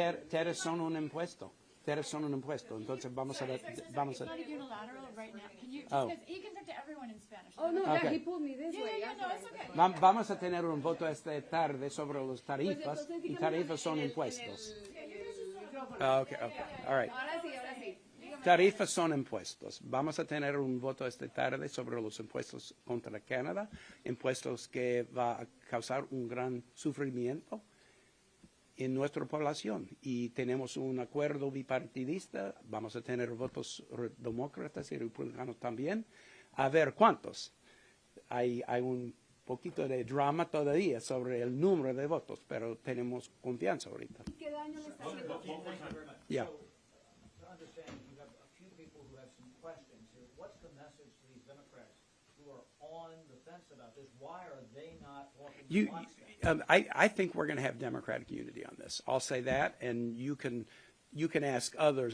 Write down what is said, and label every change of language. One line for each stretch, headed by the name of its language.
Spanish: Tariffs son un impuesto. Tariffs son un impuesto. Entonces vamos a ver, vamos a.
English: It's not unilateral right now. Can you, Oh. because he can talk to everyone in Spanish. Oh, no, Okay. he pulled me this way. Yeah, no, it's okay.
Spanish: Vamos a tener un voto esta tarde sobre los tarifas, y tarifas son impuestos.
English: Okay, all right.
Spanish: Ahora sí. Tarifas son impuestos. Vamos a tener un voto esta tarde sobre los impuestos contra Canadá, impuestos que va a causar un gran sufrimiento en nuestra población. Y tenemos un acuerdo bipartidista, vamos a tener votos demócratas y republicanos también. A ver cuántos. Hay un poquito de drama todavía sobre el número de votos, pero tenemos confianza ahorita. ¿Qué daño le está haciendo?
English: Yeah. To understand, you have a few people who have some questions here. What's the message to these Democrats who are on the fence about this? Why are they not walking in lockstep? I think we're going to have Democratic unity on this. I'll say that, and you can ask others.